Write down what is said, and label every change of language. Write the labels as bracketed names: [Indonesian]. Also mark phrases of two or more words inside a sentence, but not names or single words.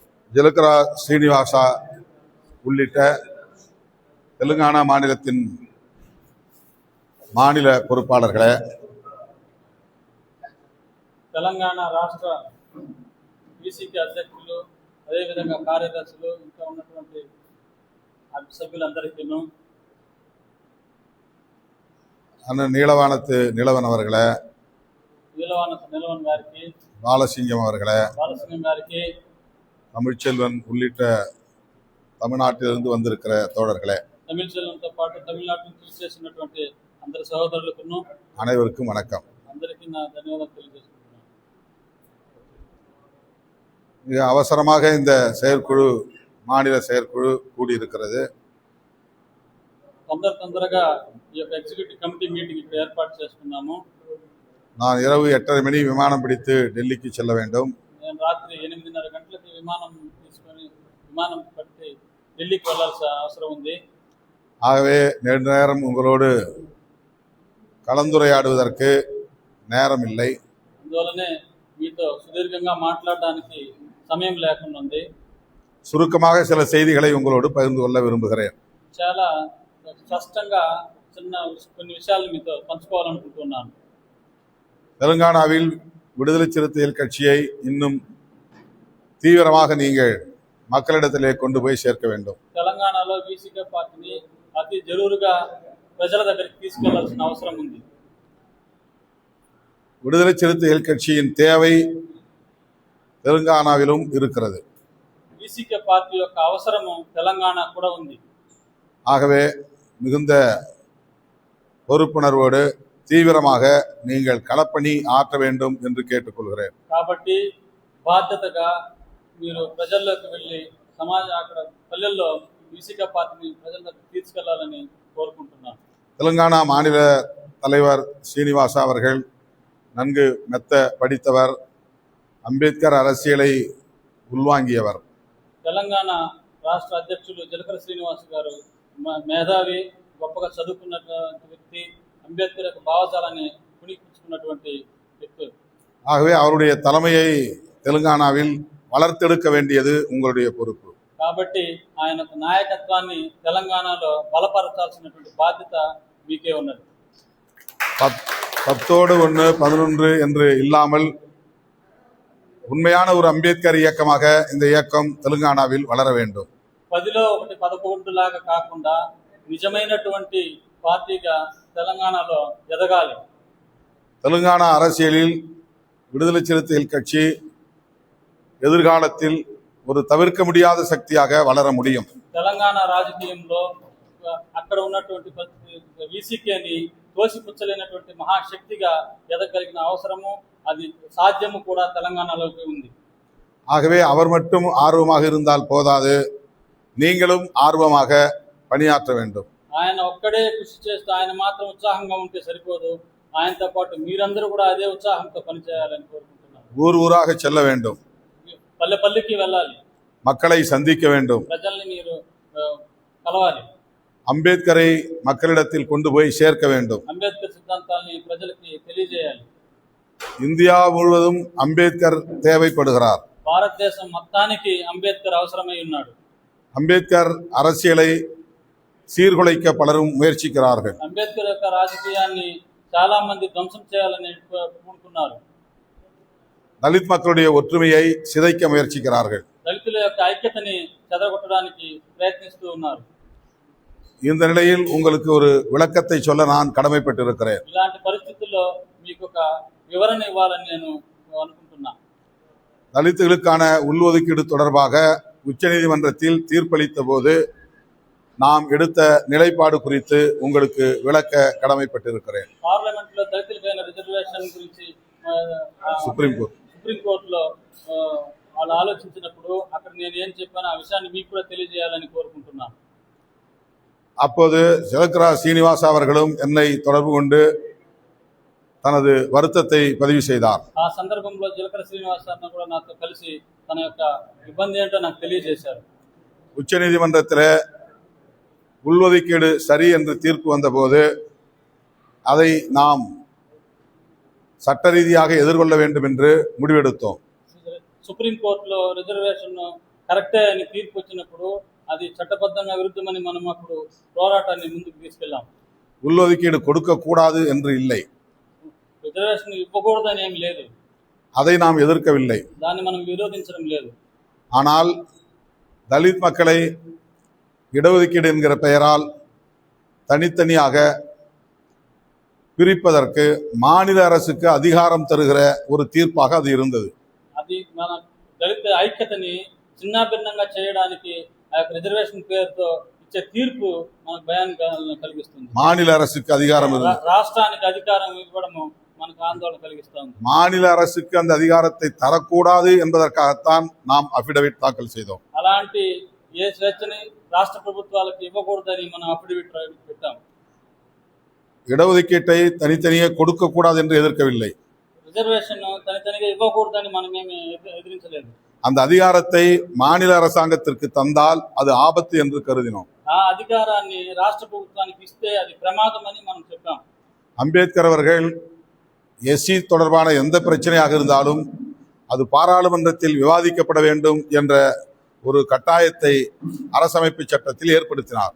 [Tamil] ஜலகரா ஸ்ரீனிவாசா உள்ளிட்ட தெலுங்கானா மாநிலத்தின் மாநில பொறுப்பாளர்களே, [Telugu] తెలంగాణ రాష్ట్ర బీసీకి అధ్యక్షులు, అదేవిధంగా కార్యదర్శులు, ఇంకా ఉన్నటువంటి సభ్యులందరికీ, [Tamil] அண்ணன் நீலவானத்து நிலவன் அவர்களே, [Telugu] நிலவன் గారికి, [Tamil] பாலசிங்கம் அவர்களே, [Telugu] బాలసింగం గారికి, [Tamil] தமிழ்ச்செல்வன் உள்ளிட்ட தமிழ்நாட்டிலிருந்து வந்திருக்கிற தோழர்களே, [Telugu] தமிழ்ச்செல்வன்తో పాటు తమిళనాడు నుంచి చేసినటువంటి అందరి సహోదరులకు [Tamil] அனைவருக்கும் வணக்கம். [Telugu] అందరికీ నా ధన్యవాదాలు తెలియజేస్తున్నాను. [Tamil] மிக அவசரமாக இந்த செயற்குழு, மாநில செயற்குழு கூடியிருக்கிறது. [Telugu] తొందరగా ఈ యొక్క [English] executive committee meeting [Telugu] ఇక్కడ ఏర్పాటు చేసుకున్నాము. [Tamil] நான் இரவு 8:30 மணி விமானம் பிடித்து டெல்லிக்கு செல்ல வேண்டும். [Telugu] నేను రాత్రి 8:30 గంటలకి విమానం పట్టి ఢిల్లీకి వెళ్లాల్సిన అవసరం ఉంది. [Tamil] ஆகவே நெடுநேரம் உங்களோடு கலந்துரையாடுவதற்கு நேரம் இல்லை. [Telugu] అందువల్లనే మీతో సుదీర్ఘంగా మాట్లాడడానికి సమయం లేకుండా ఉంది. [Tamil] சுருக்கமாக சில செய்திகளை உங்களோடு பகிர்ந்து கொள்ள விரும்புகிறேன். [Telugu] చాలా స్పష్టంగా కొన్ని విషయాలు మీతో పంచుకోవాలనుకుంటున్నాను. [Tamil] தெலுங்கானாவில் விடுதலை சிறுத்தைகள் கட்சியை இன்னும் தீவிரமாக நீங்கள் மக்களிடத்திலே கொண்டு போய் சேர்க்க வேண்டும். [Telugu] తెలంగాణలో బీసీకే పార్టీని అతి జరూరుగా ప్రజల దగ్గరికి తీసుకెళ్లాల్సిన అవసరం ఉంది. [Tamil] விடுதலை சிறுத்தைகள் கட்சியின் தேவை தெலுங்கானாவிலும் இருக்கிறது. [Telugu] బీసీకే పార్టీ యొక్క అవసరము తెలంగాణ కూడా ఉంది. [Tamil] ஆகவே மிகுந்த பொறுப்புணர்வோடு தீவிரமாக நீங்கள் களப்பணி ஆற்ற வேண்டும் என்று கேட்டுக்கொள்கிறேன். [Telugu] కాబట్టి బాధ్యతగా మీరు ప్రజల్లోకి వెళ్ళి అక్కడ పల్లెల్లో బీసీకే పార్టీని ప్రజల దగ్గర తీసుకెళ్లాలని కోరుకుంటున్నాను. [Tamil] தெலுங்கானா மாநில தலைவர் ஸ்ரீனிவாசா அவர்கள் நன்கு மெத்த படித்தவர், அம்பேத்கர் அரசியலை உள்வாங்கியவர். [Telugu] తెలంగాణ రాష్ట్ర అధ్యక్షులు జలకర శ్రీనివాస్ గారు మేధావి, గొప్పగా చదువుకున్నటువంటి వ్యక్తి, అంబేద్కర్ యొక్క భావజాలాన్ని పుణికిపుచ్చుకున్నటువంటి వ్యక్తి. [Tamil] ஆகவே அவருடைய தலைமையை தெலுங்கானாவில் வளர்த்தெடுக்க வேண்டியது உங்களுடைய பொறுப்பு. [Telugu] కాబట్టి ఆయన నాయకత్వాన్ని తెలంగాణలో బలపరచాల్సినటువంటి బాధ్యత మీకే ఉన్నది. [Tamil] 10 1 11 என்று இல்லாமல் உண்மையான ஒரு அம்பேத்கர் இயக்கமாக இந்த இயக்கம் தெலுங்கானாவில் வளர வேண்டும். [Telugu] 10లో 1 11 లాగా కాకుండా నిజమైనటువంటి పార్టీగా తెలంగాణలో ఎదగాలి. [Tamil] தெலுங்கானா அரசியலில் விடுதலை சிறுத்தைகள் கட்சி எதிர்காலத்தில் ஒரு தவிர்க்க முடியாத சக்தியாக வளர முடியும். [Telugu] తెలంగాణ రాజకీయంలో అక్కడ ఉన్నటువంటి వీసీకేని తోసిపుచ్చలేనటువంటి మహాశక్తిగా ఎదగలిగిన అవసరము, అది సాధ్యము కూడా తెలంగాణలోకి ఉంది. [Tamil] ஆகவே அவர் மட்டும் ஆர்வமாக இருந்தால் போதாது, நீங்களும் ஆர்வமாக பணியாற்ற வேண்டும். [Telugu] ఆయన ఒక్కడే కృషి చేస్తూ ఆయన మాత్రం ఉత్సాహంగా ఉంటే సరిపోదు, ఆయనతో పాటు మీరందరూ కూడా అదే ఉత్సాహంతో పనిచేయాలని కోరుకుంటున్నాను. [Tamil] ஊர் ஊராக செல்ல வேண்டும், [Telugu] పల్లె పల్లెకి వెళ్ళాలి, [Tamil] மக்களை சந்திக்க வேண்டும், [Telugu] ప్రజల్ని మీరు కలవాలి, [Tamil] அம்பேத்கரை மக்களிடத்தில் கொண்டு போய் சேர்க்க வேண்டும். [Telugu] అంబేద్కర్ సిద్ధాంతాన్ని ప్రజలకి తెలియజేయాలి. [Tamil] இந்தியா முழுவதும் அம்பேத்கர் தேவைப்படுகிறார். [Telugu] భారతదేశం మొత్తానికి అంబేద్కర్ అవసరమై ఉన్నాడు. [Tamil] அம்பேத்கர் அரசியலை சீர்குலைக்க பலரும் முயற்சிக்கிறார்கள். [Telugu] అంబేద్కర్ యొక్క రాజకీయాన్ని చాలా మంది ధ్వంసం చేయాలని పూనుకున్నారు. [Tamil] தலித் மக்களுடைய ஒற்றுமையை சிதைக்க முயற்சிக்கிறார்கள். [Telugu] దళితుల యొక్క ఐక్యతని చెదరగొట్టడానికి ప్రయత్నిస్తూ ఉన్నారు. [Tamil] இந்த நிலையில் உங்களுக்கு ஒரு விளக்கத்தை சொல்ல நான் கடமைப்பட்டிருக்கிறேன். [Telugu] ఇలాంటి పరిస్థితుల్లో మీకు ఒక వివరణ ఇవ్వాలని నేను అనుకుంటున్నా. [Tamil] தலித்துகளுக்கான உள்ஒதுக்கீடு தொடர்பாக உச்சநீதிமன்றத்தில் தீர்ப்பளித்த போது நாம் எடுத்த நிலைப்பாடு குறித்து உங்களுக்கு விளக்க கடமைப்பட்டிருக்கிறேன். [Telugu] పార్లమెంట్లో దళితులపైన రిజర్వేషన్ గురించి సుప్రీంకోర్టులో వాళ్ళు ఆలోచించినప్పుడు అక్కడ నేను ఏం చెప్పాను, ఆ విషయాన్ని మీకు కూడా తెలియజేయాలని కోరుకుంటున్నాను. [Tamil] அப்போது ஜலகரா ஸ்ரீனிவாசா அவர்களும் என்னை தொடர்பு கொண்டு தனது வருத்தத்தை பதிவு செய்தார். [Telugu] ఆ సందర్భంలో జలకర శ్రీనివాస్ అన్న కూడా నాతో కలిసి తన యొక్క ఇబ్బంది ఏంటో నాకు తెలియజేశారు. [Tamil] உச்சநீதிமன்றத்தில் உள்ஒதுக்கீடு சரி என்று தீர்ப்பு வந்தபோது அதை நாம் சட்ட ரீதியாக எதிர்கொள்ள வேண்டும் என்று முடிவெடுத்தோம். [Telugu] సుప్రీంకోర్టులో రిజర్వేషన్ కరెక్టే అని తీర్పు వచ్చినప్పుడు అది చట్టబద్ధంగా విరుద్ధమని మనం అప్పుడు పోరాటాన్ని ముందుకు తీసుకెళ్ళాం. [Tamil] உள்ஒதுக்கீடு கொடுக்கக்கூடாது என்று இல்லை, [Telugu] రిజర్వేషన్ ఇవ్వకూడదని ఏమి లేదు, [Tamil] அதை நாம் எதிர்க்கவில்லை. [Telugu] దాన్ని మనం విరోధించడం లేదు. [Tamil] ஆனால் தலித் மக்களை இடஒதுக்கீடு என்கிற பெயரால் தனித்தனியாக பிரிப்பதற்கு மாநில அரசுக்கு அதிகாரம் தருகிற ஒரு தீர்ப்பாக அது இருந்தது. [Telugu] అది మన దళిత ఐక్యతని చిన్నాభిన్నంగా చేయడానికి ఆ యొక్క రిజర్వేషన్ పేరుతో ఇచ్చే తీర్పు మనకు భయాన్ని కలిగిస్తుంది. [Tamil] மாநில அரசுக்கு அதிகாரம் இருந்தது. [Telugu] రాష్ట్రానికి అధికారం ఇవ్వడము మనకు ఆందోళన కలిగిస్తుంది. [Tamil] மாநில அரசுக்கு அந்த அதிகாரத்தை தரக்கூடாது என்பதற்காகத்தான் நாம் அபிடவிட் தாக்கல் செய்தோம். [Telugu] అలాంటి ఏ స్వేచ్ఛని రాష్ట్ర ప్రభుత్వాలకు ఇవ్వకూడదని మనం అఫిడవిట్ పెట్టాం. [Tamil] இடஒதுக்கீட்டை தனித்தனியே கொடுக்கக்கூடாது என்று எதிர்க்கவில்லை. [Telugu] రిజర్వేషన్ తనితనిగా ఇవ్వకూడదని మనమేమి ఎదిరించలేదు. [Tamil] அந்த அதிகாரத்தை மாநில அரசாங்கத்திற்கு தந்தால் அது ஆபத்து என்று கருதினோம். [Telugu] ఆ అధికారాన్ని రాష్ట్ర ప్రభుత్వానికి ఇస్తే అది ప్రమాదం అని మనం చెప్పాం. [Tamil] அம்பேத்கர் அவர்கள் எஸ்சி தொடர்பான எந்த பிரச்சனையாக இருந்தாலும் அது பாராளுமன்றத்தில் விவாதிக்கப்பட வேண்டும் என்ற ஒரு கட்டாயத்தை அரசமைப்பு சட்டத்தில் ஏற்படுத்தினார்.